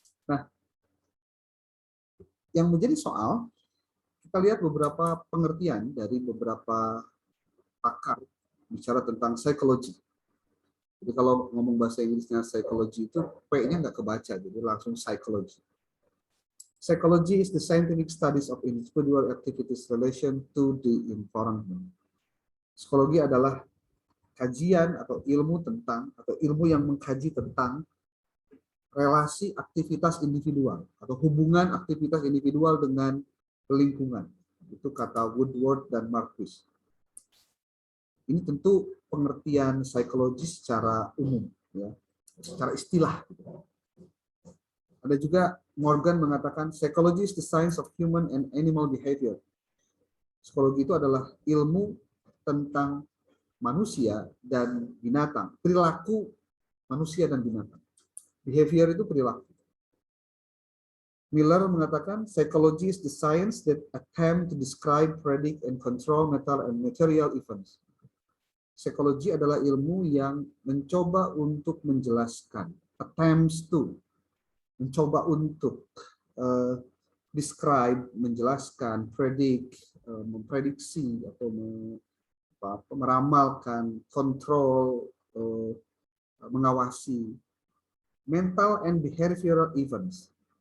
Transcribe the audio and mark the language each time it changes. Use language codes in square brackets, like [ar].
[id] Nah, yang menjadi soal, kita lihat beberapa pengertian dari beberapa pakar bicara tentang psikologi. Jadi kalau ngomong bahasa Inggrisnya psikologi itu P-nya nggak kebaca, jadi langsung psychology. [en] Psychology is the scientific studies of individual activities relation to the environment. [id] Psikologi adalah kajian atau ilmu tentang, atau ilmu yang mengkaji tentang relasi aktivitas individual atau hubungan aktivitas individual dengan lingkungan. Itu kata Woodward dan Marquis. Ini tentu pengertian psikologi secara umum, ya, secara istilah. Ada juga Morgan mengatakan [en] psychology is the science of human and animal behavior. [id] Psikologi itu adalah ilmu tentang manusia dan binatang, perilaku manusia dan binatang. Behavior itu perilaku. [en] Miller [id] mengatakan [en] psychology is the science that attempt to describe, predict, and control mental and material events. [id] Psikologi adalah ilmu yang mencoba untuk menjelaskan, [en] attempts to, [id] mencoba untuk [en] describe, [id] menjelaskan, [en] predict, [id] memprediksi atau meramalkan, kontrol, mengawasi [en] mental and behavioral events.